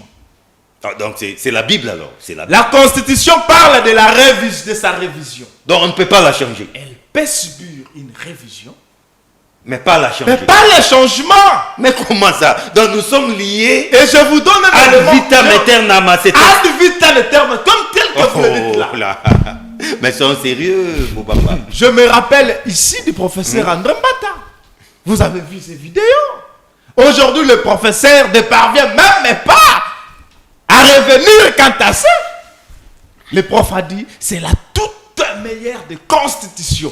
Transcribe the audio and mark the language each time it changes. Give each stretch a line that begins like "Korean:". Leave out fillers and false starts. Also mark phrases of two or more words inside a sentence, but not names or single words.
French: Ah, donc c'est la Bible alors. La Constitution parle de sa révision. Donc on ne peut pas la changer. Elle peut subir une révision, mais pas la changer. mais pas le changement. Mais comment ça? Donc nous sommes liés. Et je vous donne un élément.
Latin: Ad vitam aeternam. Ad vitam aeternam,
French: comme tel que vous le dites là. Mais c'est sérieux, mon papa. Je me rappelle ici du professeur André Mbata. Vous avez vu ces vidéos. Aujourd'hui, le professeur ne parvient même pas à revenir quant à ça. Le prof a dit, c'est la toute meilleure des constitutions.